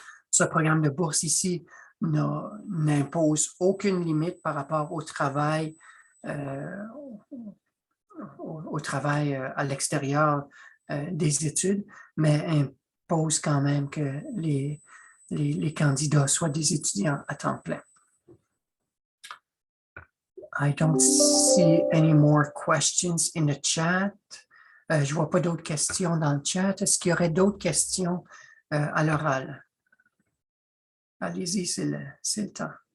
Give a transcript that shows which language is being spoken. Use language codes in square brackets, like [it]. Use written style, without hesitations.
[fr] Ce programme de bourse ici n'impose aucune limite par rapport au travail à l'extérieur des études, mais impose quand même que les candidats soient des étudiants à temps plein. [en] I don't see any more questions in the chat. [fr] Je ne vois pas d'autres questions dans le chat. Est-ce qu'il y aurait d'autres questions à l'oral? Allez-y, c'est le temps.